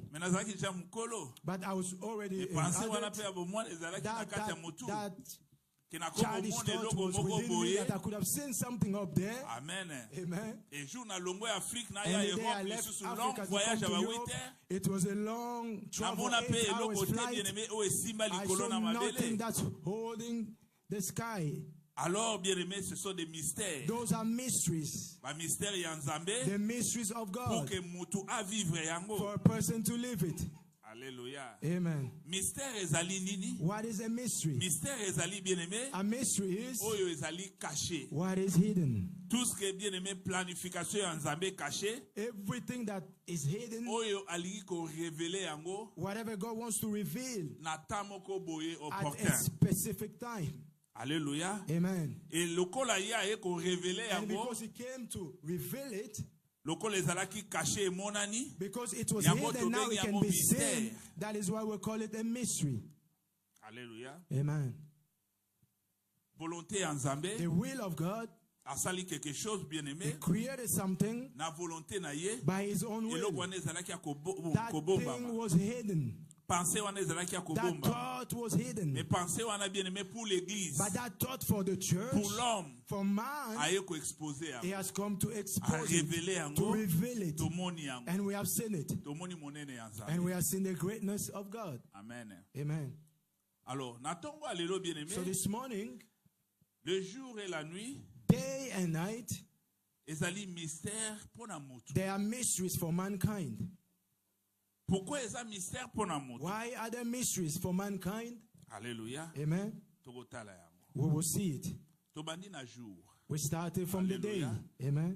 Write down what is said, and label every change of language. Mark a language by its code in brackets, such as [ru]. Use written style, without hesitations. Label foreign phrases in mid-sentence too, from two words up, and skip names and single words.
[en] But I was already that childish thought was within me that I could have seen something up there. Amen. Amen. And the day I left Africa to come to Europe, it was a long travel, 8 hours flight. I saw nothing that's holding the sky. [fr] Alors, bien-aimés, ce sont des mystères. [en] Those are mysteries. The mysteries of God. For a person to live it. Alléluia. Amen. [ln] Mystère ezali nini? [en] What is a mystery? [ln] Mystère ezali bien-aimé. [en] A mystery is [ln] oyo ezali caché. [en] What is hidden? [fr] Tout ce qui est bien-aimé planification ya Nzambe caché. [en] Everything that is hidden. [ln] Oyo alingi ko révéler yango. [en] Whatever God wants to reveal. [ln] Na tamoko boye opportun. [en] At a specific time. Alléluia. Amen. [ln] Et lokola ya e ko révéler yango. [en] And because he came to reveal it. Because it was hidden, now it can be seen. That is why we call it a mystery. Alléluia. Amen. [ln] Volonté en Nzambe. [en] The will of God. [ln] Asali quelque chose bien-aimé. [en] He created something [ln] na volonté na ye. [en] By his own will. That thing was hidden. That thought was hidden. But that thought for the church, for man, he has come to expose it, to reveal it. And we have seen it. And we have seen the greatness of God. Amen. Amen. So this morning, [fr] le jour et la nuit, [en] day and night, there are mysteries for mankind. Why are there mysteries for mankind? Hallelujah. Amen. We will see it. We started from the day. Amen.